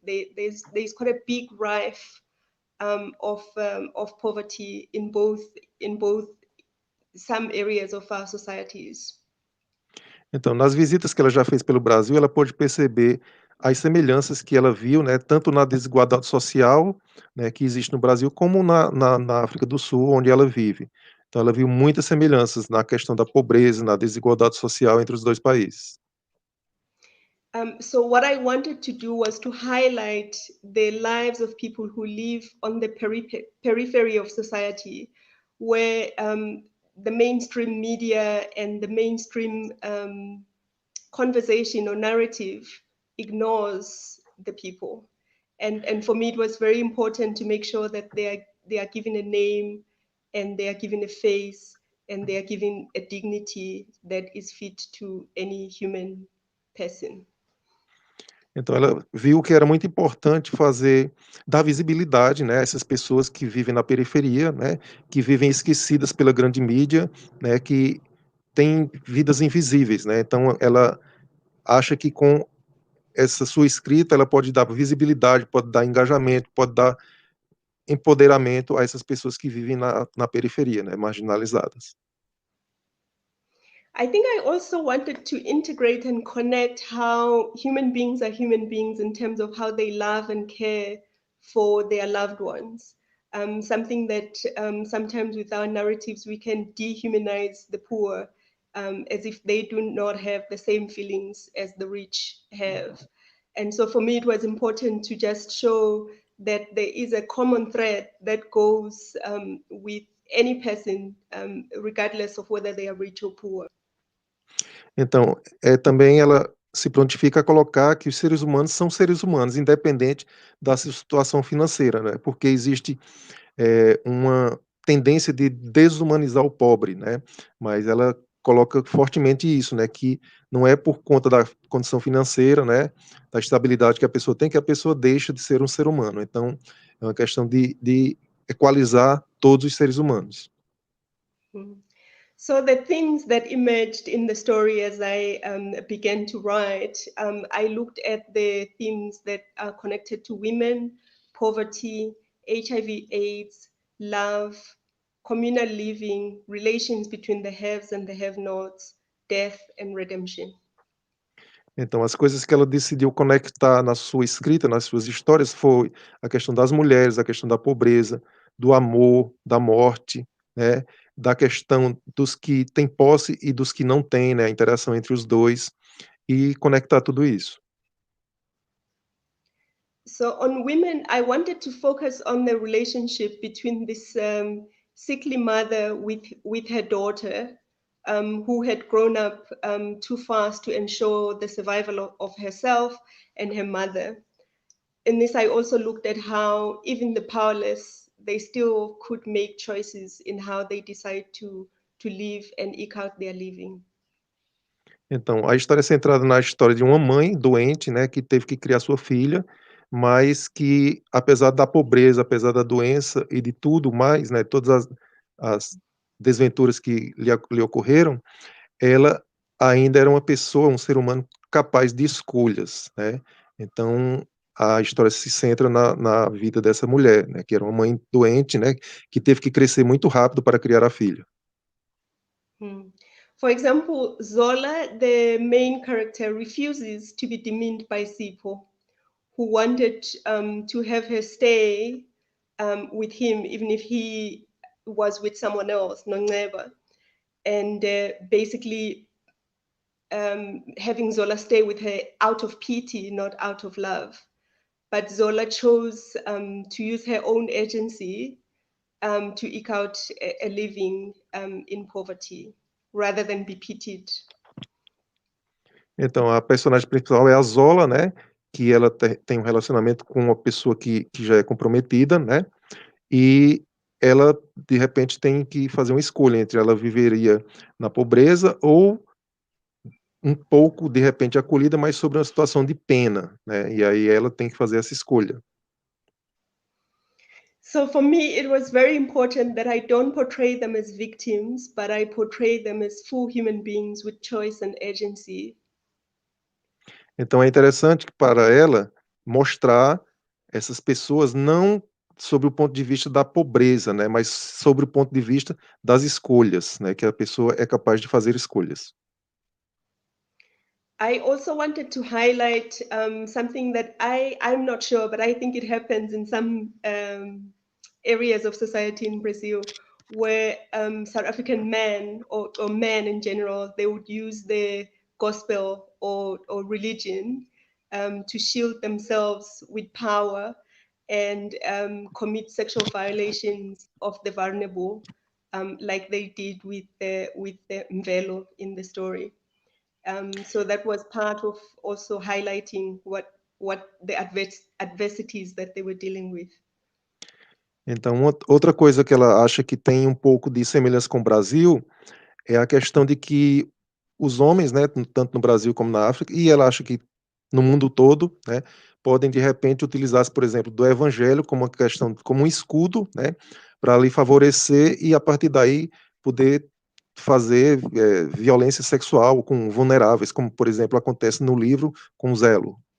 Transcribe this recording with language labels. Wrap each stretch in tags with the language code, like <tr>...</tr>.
<en>There's quite a big rife of poverty in both some areas of our societies.</en> <pt>Então, nas visitas que ela já fez pelo Brasil, ela pôde perceber as semelhanças que ela viu, né, tanto na desigualdade social, né, que existe no Brasil, como na África do Sul, onde ela vive. Então, ela viu muitas semelhanças na questão da pobreza, na desigualdade social entre os dois países.</pt> <en>So what I wanted to do was to highlight the lives of people who live on the periphery of society, where the mainstream media and the mainstream conversation or narrative ignores the people. And for me, it was very important to make sure that they are given a name and they are given a face, and they are given a dignity that is fit to any human person.</en> <pt>Então ela viu que era muito importante dar visibilidade, né, a essas pessoas que vivem na periferia, né, que vivem esquecidas pela grande mídia, né, que têm vidas invisíveis, né. Então ela acha que com essa sua escrita ela pode dar visibilidade, pode dar engajamento, pode dar empoderamento a essas pessoas que vivem na periferia, né, marginalizadas.</pt> <en>I think I also wanted to integrate and connect how human beings are human beings in terms of how they love and care for their loved ones. Something that sometimes with our narratives we can dehumanize the poor as if they do not have the same feelings as the rich have. And so for me, it was important to just show that there is a common thread that goes with any person, regardless of whether they are rich or poor.</en> <pt>Então, também ela se prontifica a colocar que os seres humanos são seres humanos, independente da situação financeira, né? Porque existe uma tendência de desumanizar o pobre, né? Mas ela coloca fortemente isso, né? Que não é por conta da condição financeira, né? Da estabilidade que a pessoa tem, que a pessoa deixa de ser um ser humano. Então, é uma questão de equalizar todos os seres humanos.</pt> <en>So the themes that emerged in the story as I began to write, I looked at the themes that are connected to women, poverty, HIV/AIDS, love, communal living, relations between the haves and the have-nots, death and redemption.</en> <pt>Então, as coisas que ela decidiu conectar na sua escrita, nas suas histórias, foi a questão das mulheres, a questão da pobreza, do amor, da morte, né, da questão dos que têm posse e dos que não têm, né, a interação entre os dois, e conectar tudo isso.</pt> <en>So on women, I wanted to focus on the relationship between this sickly mother with her daughter, who had grown up too fast to ensure the survival of herself and her mother. In this, I also looked at how even the powerless, they still could make choices in how they decide to live and eke out their living.</en> <pt>Então, a história é centrada na história de uma mãe doente, né, que teve que criar sua filha, mas que, apesar da pobreza, apesar da doença e de tudo mais, né, todas as desventuras que lhe ocorreram, ela ainda era uma pessoa, um ser humano capaz de escolhas, né. Então, a história se centra na vida dessa mulher, né, que era uma mãe doente, né, que teve que crescer muito rápido para criar a filha.</pt> <en>For example, Zola, the main character, refuses to be demeaned by Sipho, who wanted to have her stay with him, even if he was with someone else, Nongeba. And basically having Zola stay with her out of pity, not out of love. But Zola chose to use her own agency to eke out a living in poverty, rather than be pitied.</en> <pt>Então, a personagem principal é a Zola, né, que ela tem um relacionamento com uma pessoa que já é comprometida, né, e ela, de repente, tem que fazer uma escolha entre ela viveria na pobreza ou um pouco, de repente, acolhida, mas sobre uma situação de pena, né, e aí ela tem que fazer essa escolha.</pt> <en>So for me, it was very important that I don't portray them as victims, but I portray them as full human beings with choice and agency.</en> <pt>Então é interessante para ela mostrar essas pessoas não sobre o ponto de vista da pobreza, né, mas sobre o ponto de vista das escolhas, né, que a pessoa é capaz de fazer escolhas.</pt> <en>I also wanted to highlight something that I'm not sure, but I think it happens in some areas of society in Brazil, where South African men or men in general, they would use the gospel or religion to shield themselves with power and commit sexual violations of the vulnerable, like they did with the Mvelo in the story. So that was part of also highlighting what the adversities that they were dealing with.</en> <pt>Então, outra coisa que ela acha que tem um pouco de semelhança com o Brasil é a questão de que os homens, né, tanto no Brasil como na África, e ela acha que no mundo todo, né, podem de repente utilizar-se, por exemplo, do evangelho como uma questão, como um escudo, né, para lhe favorecer e a partir daí poder fazer violência sexual com vulneráveis, como por exemplo acontece no livro com Zelo.</pt>